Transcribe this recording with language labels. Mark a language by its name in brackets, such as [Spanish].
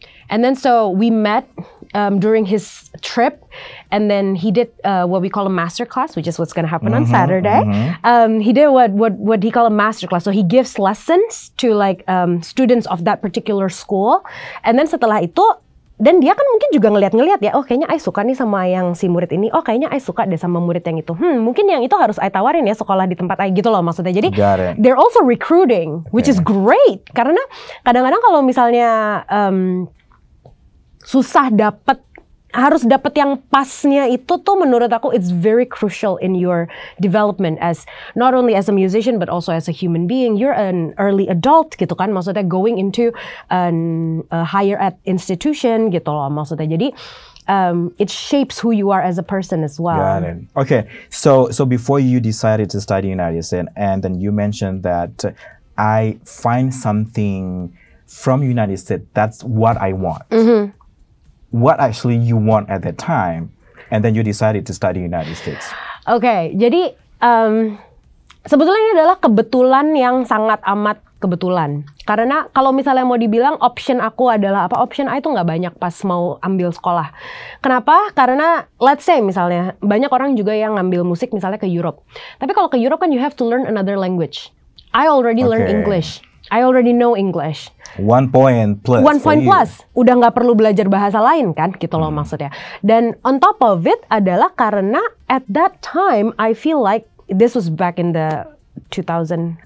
[English] And then so we met during his trip, and then he did what we call a master class, which is what's going to happen on Saturday. He did what he called a master class. So he gives lessons to like students of that particular school. And then [Indonesian] setelah itu, dan dia kan mungkin juga ngeliat ya, oh kayaknya I suka nih sama yang si murid ini, oh kayaknya I suka deh sama murid yang itu. Mungkin yang itu harus I tawarin ya sekolah di tempat I gitu loh maksudnya. Jadi [English] they're also recruiting, which is great. [Indonesian] Karena kadang-kadang kalau misalnya susah harus dapat yang pasnya itu tuh menurut aku [English] it's very crucial in your development as not only as a musician but also as a human being. You're an early adult [Indonesian] gitu kan, maksudnya [English] going into a higher ed institution [Indonesian] gitu loh maksudnya. Jadi [English] it shapes who you are as a person as well. Got it. Okay, so before you decided to study in United States, and then you mentioned that I find something from United States that's what I want. What actually you want at that time, and then you decided to study in United States? Okay, [Indonesian] jadi sebetulnya ini adalah kebetulan yang sangat amat kebetulan. Karena kalau misalnya mau dibilang option aku adalah apa? Option A itu nggak banyak pas mau ambil sekolah. Kenapa? Karena [English] let's say [Indonesian] misalnya banyak orang juga yang ngambil musik misalnya ke Europe. Tapi kalau ke Europe kan [English] you have to learn another language. I already learn English. I already know English. 1 point plus. 1 point plus. [Indonesian] Udah nggak perlu belajar bahasa lain kan, gitu loh maksudnya. Dan [English] on top of it [Indonesian] adalah karena [English] at that time I feel like this was back in the 2000.